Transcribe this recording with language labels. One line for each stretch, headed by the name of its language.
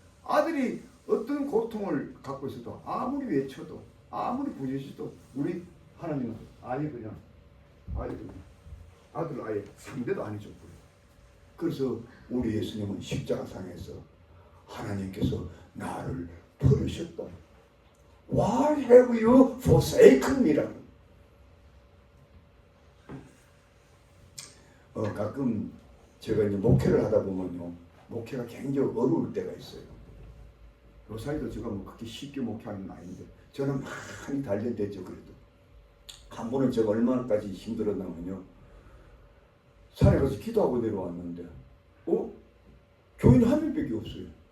Korean: 아들이 어떤 고통을 갖고 있어도 아무리 외쳐도 아무리 부르짖어도 우리 하나님은 아예 그냥 아들 아예 상대도 안 해줬고요. 그래서 우리 예수님은 십자가상에서 하나님께서 나를 버리셨다.
English: Why have you forsaken me?
Korean: 가끔 제가 이제 목회를 하다 보면요, 목회가 굉장히 어려울 때가 있어요. 요사이도 제가 뭐 그렇게 쉽게 목회하는 건 아닌데 저는 많이 단련됐죠. 그래도 한 번은 제가 얼마나까지 힘들었냐면요, 산에 가서 기도하고 내려왔는데 교인 한 명밖에 없어요.